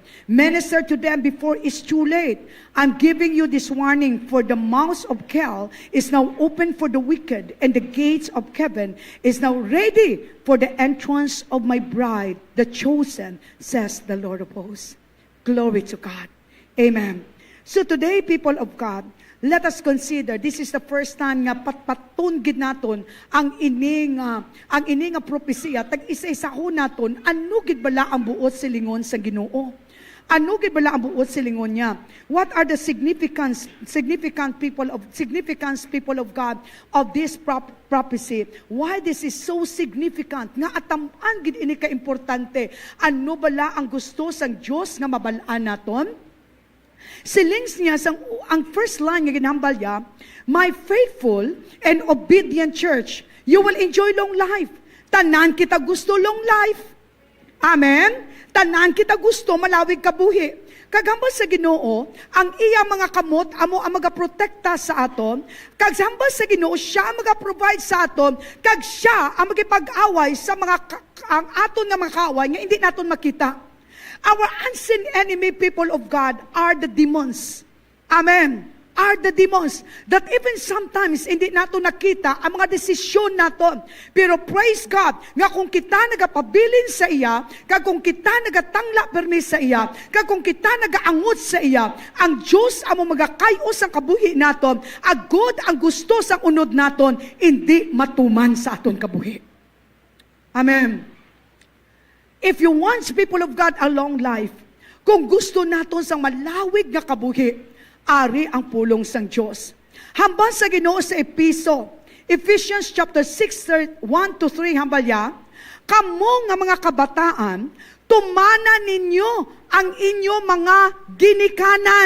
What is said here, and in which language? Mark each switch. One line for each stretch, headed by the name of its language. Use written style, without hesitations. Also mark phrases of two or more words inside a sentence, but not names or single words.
English: Minister to them before it's too late. I'm giving you this warning, for the mouth of hell is now open for the wicked, and the gates of heaven is now ready for the entrance of my bride, the chosen, says the Lord of hosts. Glory to God. Amen. So today, people of God, let us consider, this is the first time
Hiligaynon: nga patpatungid naton ang ining propesya. Tag-isa-isa ho naton, ano gid bala ang buot silingon sa Ginoo? Ano gid bala ang buot silingon niya?
English: What are the significant people of God of this prophecy? Why this is so significant?
Hiligaynon: Nga ataman gid ini ka importante. Ano bala ang gusto sang Dios nga mabalaan naton? Silings niya, ang
English: first line
Hiligaynon: nga ginambal niya,
English: my faithful and obedient church, you will enjoy long life.
Hiligaynon: Tanan kita gusto
English: long life.
Hiligaynon: Amen? Tanan kita gusto malawig kabuhi. Kagambal sa Ginoo, ang iya mga kamot amo ang magaprotekta sa aton. Kagambal sa Ginoo, siya ang magaprovide sa aton. Kag siya ang magipag-away sa ang aton nga mga kaaway nga hindi naton makita.
English: Our unseen enemy, people of God, are the demons. Amen. Are the demons that even sometimes
Hiligaynon: hindi nato nakita ang mga desisyon naton. Pero
English: praise God,
Hiligaynon: nga kung kita nagapabilin sa iya, kag kung kita nagatangla permis sa iya, kag kung kita nagaangot sa iya, ang Diyos amo magakayos ang kabuhi naton, agud ang gusto sang unod naton, hindi matuman sa aton kabuhi.
English: Amen. If you want, people of God, a long life,
Hiligaynon: kung gusto naton sang malawig nga kabuhi, ari ang pulong sang Diyos. Hambal sa Ginoo sa Ephesians chapter 6, 1-3, hambalya, kamo nga mga kabataan, tumana ninyo ang inyo mga ginikanan.